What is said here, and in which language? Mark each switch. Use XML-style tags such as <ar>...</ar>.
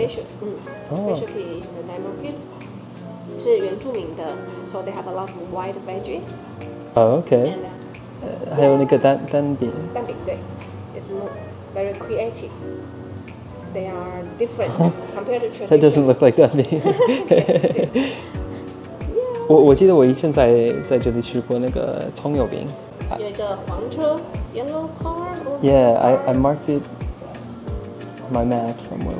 <en>specialty in the night market.</en> <zh>是原住民的</zh> <en>so they have a lot of white veggies. Oh, okay. And</en> <zh>还有那个蛋饼. 蛋饼对</zh> <en>it's more very creative. They are different compared to tradition. That doesn't look like 蛋饼. Yes, yes.</en> <zh>我记得我以前在这里吃过那个葱油饼. 有一个黄车</zh> <en>yellow car. Yeah, I marked it on my map somewhere.</en>